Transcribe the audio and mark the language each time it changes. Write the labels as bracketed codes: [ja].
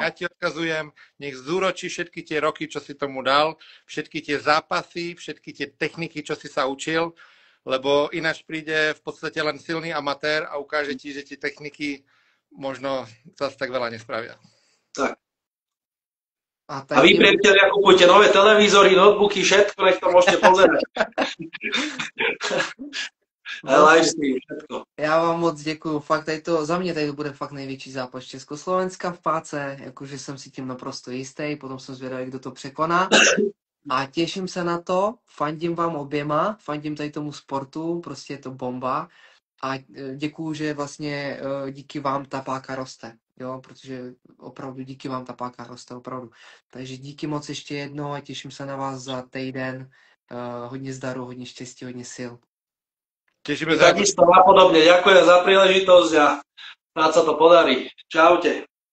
[sk] Ja ti odkazujem, nech zúročí všetky tie roky, čo si tomu dal, všetky tie zápasy, všetky tie techniky, čo si sa učil, lebo ináč príde v podstate len silný amatér a ukáže ti, že tie techniky možno zase tak veľa nespravia. Tak. A vy, priatelia, kupujte nové televízory, notebooky, všetko, nech to môžete pozerať. Livestream, všetko. [cs] Já vám moc děkuju, fakt tady to, za mě tady to bude fakt největší zápas Československa v páce, jakože jsem si tím naprosto jistý, potom jsem zvědavý, kdo to překoná. A těším se na to, fandím vám oběma, fandím tady tomu sportu, prostě je to bomba. A děkuju, že vlastně díky vám ta páka roste, jo, protože opravdu díky vám ta páka roste, opravdu. Takže díky moc ještě jednou a těším se na vás za týden. Hodně zdaru, hodně štěstí, hodně sil. [sk] Tešíme sa. Takisto napodobne. Ďakujem za príležitosť a snad sa to podarí. Čaute.